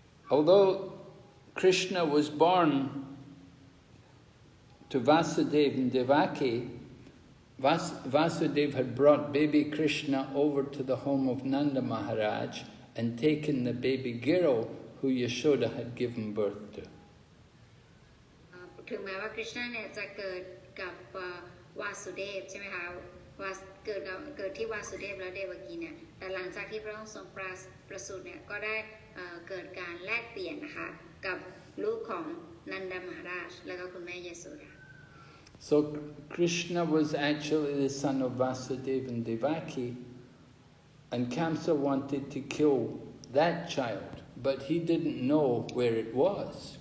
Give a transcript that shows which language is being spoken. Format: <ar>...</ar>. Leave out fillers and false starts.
<en>Although Krishna was born to Vasudeva and Devaki, Vasudeva had brought baby Krishna over to the home of Nanda Maharaj and taken the baby girl who Yashoda had given birth to.</en> <th>ถึงแม้ว่าคริชนาเนี่ยจะเกิดกับวาสุเดฟใช่ไหมคะเกิดที่วาสุเดฟและเดวกีเนี่ยแต่หลังจากที่พระองค์ทรงประสูติเนี่ยก็ได้เกิดการแลกเปลี่ยนนะคะกับลูกของนันดามหาราชและก็คุณแม่ยโสดา</th> <en>So Krishna was actually the son of Vasudeva and Devaki, and Kamsa wanted to kill that child, but he didn't know where it was.</en>